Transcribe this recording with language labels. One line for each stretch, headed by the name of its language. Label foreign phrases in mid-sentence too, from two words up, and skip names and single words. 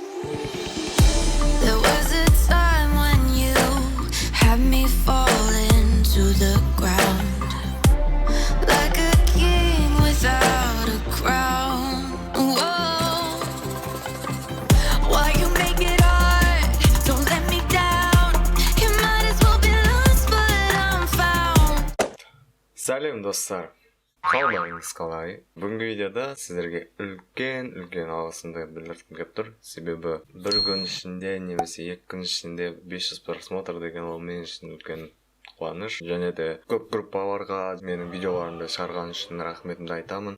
English: There was a time when you had me falling to the ground like a king without a crown. Whoa. Why you make it hard? Don't let me down. You might as well be lost, but I'm found.
Kazakh: Сәлем достар. Қалдарыңыз қалай? Бүгінгі видеода сіздерге үлкен алғысымды білдіргім келіп тұр. Себебі бір күн ішінде немесе 2 күн ішінде 500 просмотр деген ол мен үшін үлкен қуаныш. Және де көп группаларға менің видеоларымды шығарған үшін рахметімді айтамын.